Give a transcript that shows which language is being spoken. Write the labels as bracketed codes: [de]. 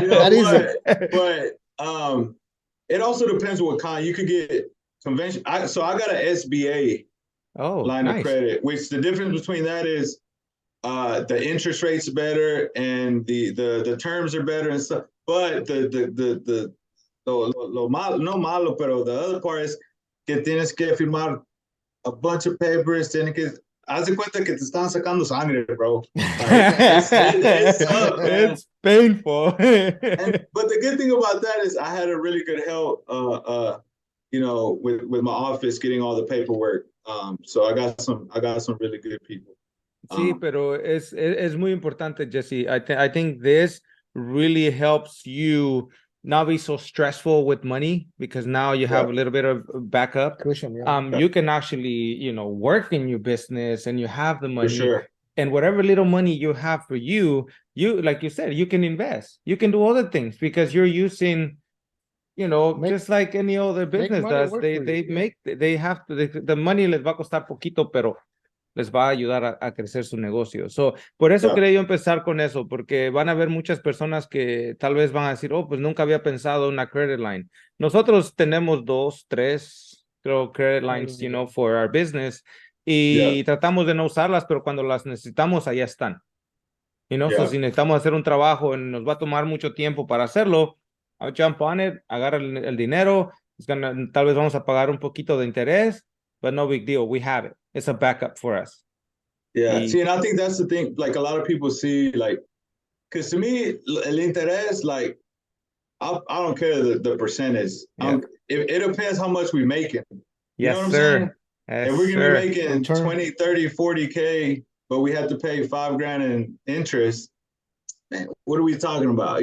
[en] You know, but it also depends what kind. You could get convention. So I got an SBA line of credit, which the difference between that is the interest rate's better and the terms are better and stuff. [es] But lo malo, pero [en] the other part is [es] que tienes que firmar [en] a bunch of papers, [es] tienes que haz de cuenta que te están sacando sangre, bro. [en] It's tough, man. It's painful. But the good thing about that is I had a really good help, you know, with my office getting all the paperwork. So I got some really good people. [es] Sí, pero es muy importante, Jesse. [en] I think this really helps you not be so stressful with money, because now you have a little bit of backup. Cushion, you can actually, you know, work in your business and you have the money. For sure. And whatever little money you have for you, like you said, you can invest. You can do other things because you're using, you know, just like any other business does. The money [es] les va a costar poquito, pero les va a ayudar a crecer su negocio. So, por eso quería yo empezar con eso, porque van a haber muchas personas que tal vez van a decir, oh, pues nunca había pensado en una credit line. Nosotros tenemos 2, 3, creo, credit lines, [en] you know, for our business, [es] y tratamos de no usarlas, pero cuando las necesitamos, allá están. [en] You know, so [es] si necesitamos hacer un trabajo y nos va a tomar mucho tiempo para hacerlo, [en] I'll jump on it, [es] agarra el dinero, tal vez vamos a pagar un poquito de interés, [en] but no big deal, we have it. It's a backup for us. Yeah. See, and I think that's the thing. Like a lot of people see, like, because to me, el interés, like, I don't care the percentage. It depends how much we're making. You know what I'm saying? If we're gonna be making 20, 30, 40K, but we have to pay $5,000 in interest, man, what are we talking about?